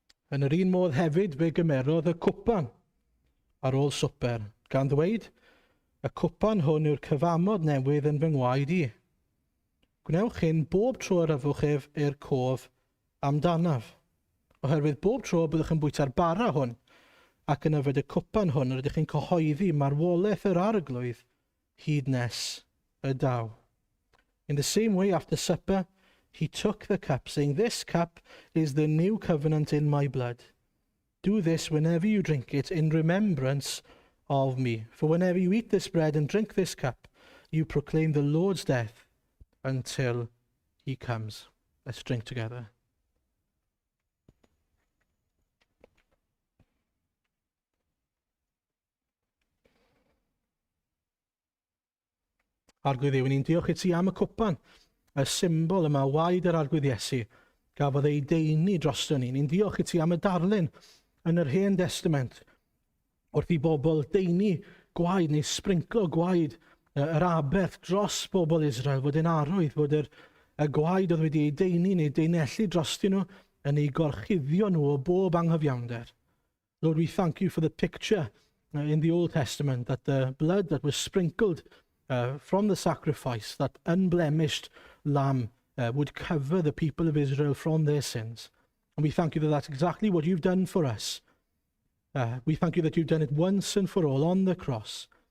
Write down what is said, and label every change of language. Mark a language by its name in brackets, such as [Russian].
[Welsh] Yn yr un modd hefyd fe gymerodd y cwpan ar ôl swper, gan ddweud, y cwpan hwn yw'r cyfamod newydd yn fy ngwaed i. Gwnewch hyn bob tro yr yfwch ef i'r cof amdanaf, oherwydd bob tro byddwch yn bwyta'r bara hwn, ac yn yfed y cwpan hwn rydych chi'n cyhoeddi marwolaeth yr arglwydd hyd nes y daw. [English] In the same way, after supper, he took the cup, saying, "This cup is the new covenant in my blood. Do this whenever you drink it in remembrance of me. For whenever you eat this bread and drink this cup, you proclaim the Lord's death until he comes." Let's drink together. [Welsh] Arglwydd Dduw, ni'n diolch I ti am y cwpan, y symbol yma, waed yr arglwydd Iesu, gafodd ei deini drosto ni. Ni'n diolch I ti am y darlun yn yr Hen Testament, wrth I bobl deini gwaed neu sprinclo gwaed yr aberth dros bobl Israel, fod yn arwydd, fod y gwaed oedd wedi ei deini neu deinellu drosti nhw yn ei gorchuddio nhw o bob anghyfiawnder. [English] Lord, we thank you for the picture in the Old Testament that the blood that was sprinkled from the sacrifice, that unblemished lamb would cover the people of Israel from their sins. And we thank you that that's exactly what you've done for us. We thank you that you've done it once and for all on the cross.